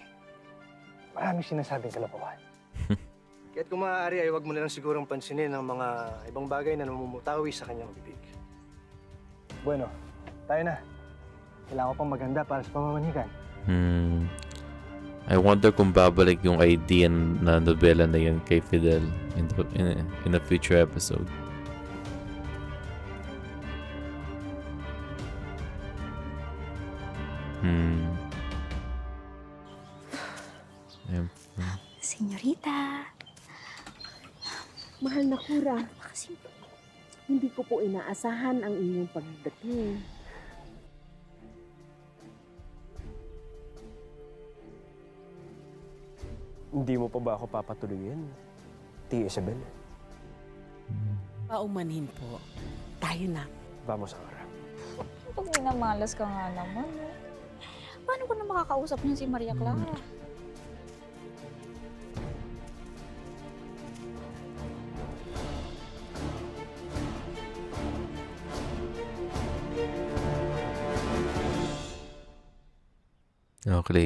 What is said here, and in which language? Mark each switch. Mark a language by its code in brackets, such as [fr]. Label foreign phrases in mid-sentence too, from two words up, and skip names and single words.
[tl] Maraming sinasabing kalokohan. Kaya't kung maaari ay wag mo na lang sigurong pansinin ang mga ibang bagay na namumutawi sa kanyang bibig. Bueno, tayo na. Kailangan ko pang maganda para sa pamamanikan. [en] I wonder [tl] kung babalik yung idea na nobela na yun kay Fidel [en] in a future episode. [tl] Ayun. Senyorita. Mahal na Kura, hindi ko po inaasahan ang inyong pagdating. Hindi mo pa ba ako papatuloyin, Tia Isabel? Paumanhin po. Tayo na. [es] Vamos ahora. [tl] Pag minamalas ka nga naman, eh. Paano ko na makakausap niya si Maria Clara? Okay,